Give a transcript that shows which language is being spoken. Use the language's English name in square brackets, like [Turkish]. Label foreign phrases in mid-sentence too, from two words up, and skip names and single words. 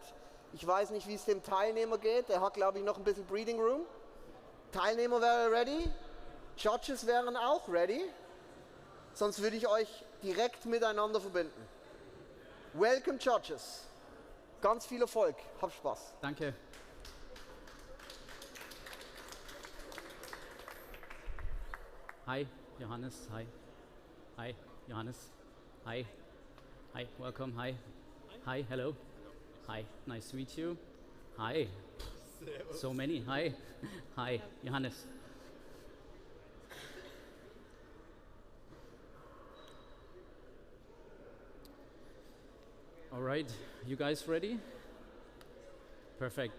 [German] Ich weiß nicht, wie es dem Teilnehmer geht. Der hat, glaube ich, noch ein bisschen [English] Breathing Room. [German] Teilnehmer wäre ready. Judges wären auch ready. Sonst würde ich euch direkt miteinander verbinden. Welcome, Judges. Ganz viel Erfolg. Hab Spaß. Danke. [English] Hi, Johannes. Hi. Hi, Johannes. Hi. Hi, welcome. Hi. Hi, hello. Hi, nice to meet you. Hi. So many. Hi. Hi, Johannes. All right, you guys ready? Perfect.